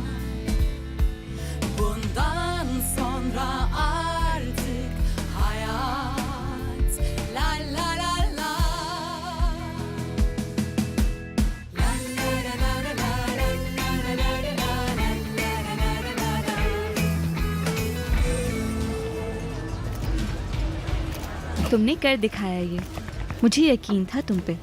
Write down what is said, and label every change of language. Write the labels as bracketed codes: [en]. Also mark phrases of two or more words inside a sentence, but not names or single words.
[tr] bundan sonra artık hayat la la la la. [hi] तुमने कर दिखाया ये, मुझे यकीन था तुम पे।